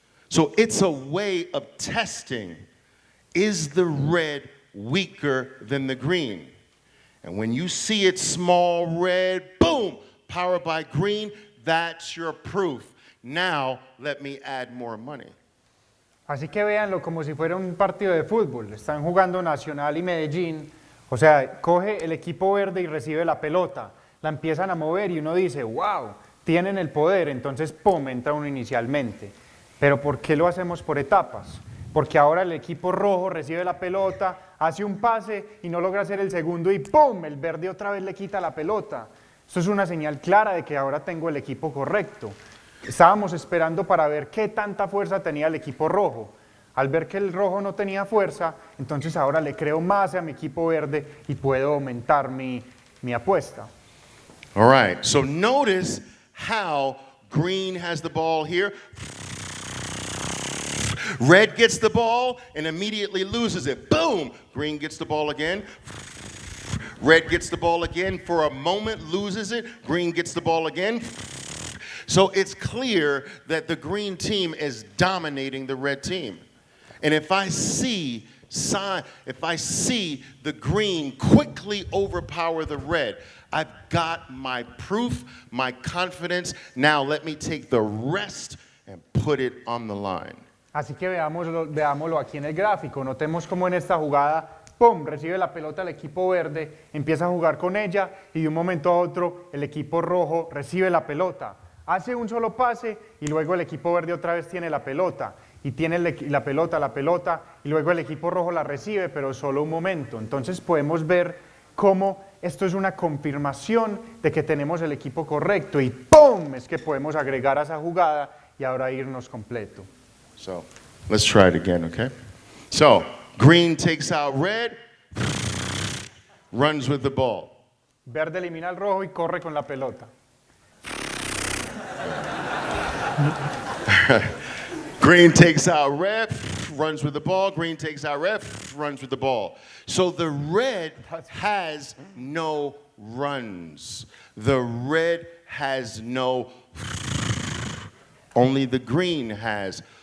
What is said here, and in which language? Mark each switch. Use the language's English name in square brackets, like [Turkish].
[English] So it's a way of testing, is the red weaker than the green? And when you see it small red, boom, powered by green, that's your proof. Now let me add more money. [Spanish] Así que véanlo como si fuera un partido de fútbol. Están jugando Nacional y Medellín. O sea, coge el equipo verde y recibe la pelota. La empiezan a mover y uno dice, wow, tienen el poder. Entonces, pum, entra uno inicialmente. Pero ¿por qué lo hacemos por etapas? Porque ahora el equipo rojo recibe la pelota, hace un pase y no logra hacer el segundo y ¡pum! El verde otra vez le quita la pelota. Esto es una señal clara de que ahora tengo el equipo correcto. Estábamos esperando para ver qué tanta fuerza tenía el equipo rojo. Al ver que el rojo no tenía fuerza, entonces ahora le creo más a mi equipo verde y puedo aumentar mi apuesta. [English] All right, so notice how green has the ball here. Red gets the ball and immediately loses it. Boom! Green gets the ball again. Red gets the ball again. For a moment, loses it. Green gets the ball again. So it's clear that the green team is dominating the red team. And if I see the green quickly overpower the red, I've got my proof, my confidence. Now let me take the rest and put it on the line. [Spanish] Así que veámoslo aquí en el gráfico. Notemos cómo en esta jugada, ¡pum!, recibe la pelota el equipo verde, empieza a jugar con ella y de un momento a otro el equipo rojo recibe la pelota. Hace un solo pase y luego el equipo verde otra vez tiene la pelota. Y tiene la pelota y luego el equipo rojo la recibe, pero solo un momento. Entonces podemos ver cómo esto es una confirmación de que tenemos el equipo correcto y ¡pum!, es que podemos agregar a esa jugada y ahora irnos completo. [English] So let's try it again, okay? So green takes out red. runs with the ball. [Spanish] Verde elimina el rojo y corre con la pelota. [English] Green takes out red, runs with the ball. Green takes out red, runs with the ball. So the red has no runs. The red has no, only the green has.